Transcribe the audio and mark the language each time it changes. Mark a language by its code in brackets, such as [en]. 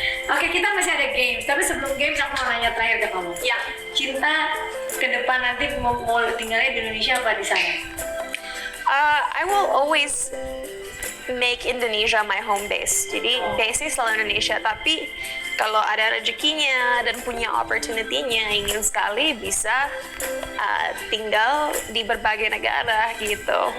[id] Oke, kita masih ada games, tapi sebelum games aku mau nanya terakhir ke kamu. Ya. Cinta ke depan nanti mau tinggalnya di Indonesia apa di sana? [en] I will always make Indonesia my home base. [id] Jadi base selalu Indonesia, tapi kalau ada rezekinya dan punya opportunity-nya, ingin sekali bisa tinggal di berbagai negara gitu.